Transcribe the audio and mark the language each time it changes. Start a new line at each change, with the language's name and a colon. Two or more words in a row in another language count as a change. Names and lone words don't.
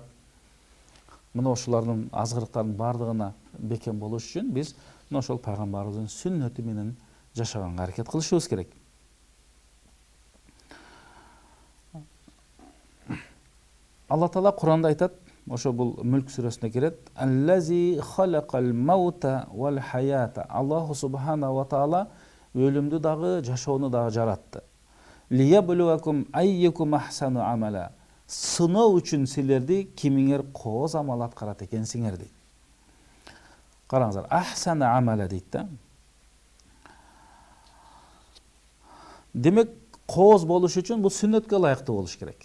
Kyrgyz: Мына ошолордун азгырыктардын бардыгына бекем болуш үчүн биз мына ошол пайгамбарыбыздын сүннөтү менен жашаганга аракет кылышыбыз керек. Алла Таала Куранда айтат, ошо бул Мүлк сүрөсүнө кирет.
Arabic: الذي خلق الموت والحياة. الله سبحانه وتعالى
Kyrgyz: өлүмдү дагы, жашоону дагы жаратты.
Arabic: ليبلوكم أيكم أحسن عملا.
Kyrgyz: Сыноо үчүн силерди кимиңер кооз амал аткарат экенсиңер дейт. Караңыздар,
Arabic: أحسن عملا
Kyrgyz: дейт да. Демек, кооз болуш үчүн бул сүннөткө ылайыктуу болуш керек.